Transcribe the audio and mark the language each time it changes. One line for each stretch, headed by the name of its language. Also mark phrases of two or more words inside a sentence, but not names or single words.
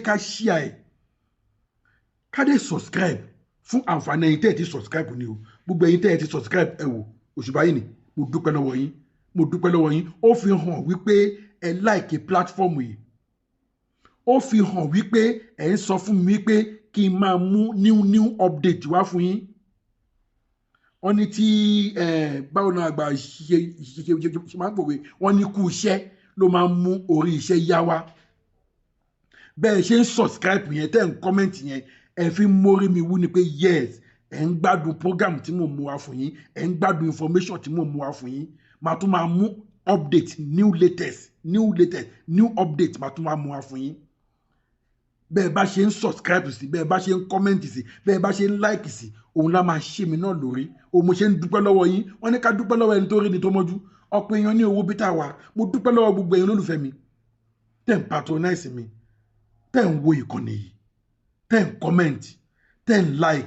Yoruba: ká share ẹ̀ ká dé subscribe fún àǹfààní ẹ̀yin tẹ́ ẹ ti subscribe ni o gbogbo ẹ̀yin tẹ́ ẹ ti subscribe ẹ wò òṣùbà yìí ni mo dúpẹ́ lọ́wọ́ yín ó fi hàn wípé ẹ
English: like platform
Yoruba: yìí ó fi hàn wípé ẹ ń sọ fún mi wípé kí n máa mú new update wá fún yín wọ́n ní tí báwo náà àgbà ṣe máa ń pòwe wọ́n ní kú iṣẹ́ ló máa ń mú orí iṣẹ́ yá wá bẹ́ẹ̀ ṣe ń subscribe yẹn tẹ́ ń comment yẹn ẹ fi mórí mi wú ni pé yes ẹ ń gbádùn program tí mo mú wá fún yín ẹ ń gbádùn information tí mo mú wá fún yín màá tún máa mú
English: update new
Yoruba: update màá tún máa mú wá fún yín bẹ́ẹ̀ bá ṣe ń subscribe sí bẹ́ẹ̀ bá ṣe ń comment sí bẹ́ẹ̀ bá ṣe ń like sí òun lá máa ṣe mí náà lórí òun mo ṣe ń dúpẹ́ lọ́wọ́ yín wọ́n ní ká dúpẹ́ lọ́wọ́ ẹni tó rí ni tó mọ́jú ọ̀pọ̀ èèyàn ní owó bítà wa mo dúpẹ́ lọ́wọ́ gbogbo èèyàn olólùfẹ́ mi tẹ́ ń patronize mi tẹ́ ń wo ìkànnì yìí tẹ́ ń comment tẹ́ ń like